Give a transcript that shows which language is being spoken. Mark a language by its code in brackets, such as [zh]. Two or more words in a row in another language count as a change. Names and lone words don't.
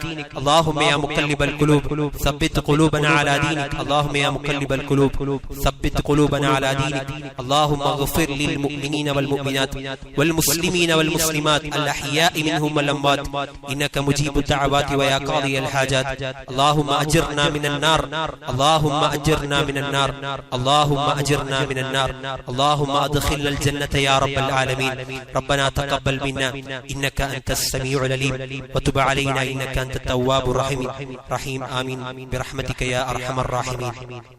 [ar] اللهم يا مقلب القلوب ثبت قلوبنا على دينك. اللهم يا مقلب القلوب ثبت قلوبنا على دينك. اللهم اغفر للمؤمنين والمؤمنات والمسلمين والمسلمات الأحياء منهم والأموات إنك مجيب الدعوات ويا قاضي الحاجات. اللهم أجرنا من النار. اللهم أجرنا من النار. اللهم أجرنا من النار. اللهم أدخلنا الجنة يا رب العالمين. ربنا تقبل منا إنك أنت السميع العليم وتب علينا إنك أنت التواب الرحيم. آمين برحمتك يا أرحم الراحمين.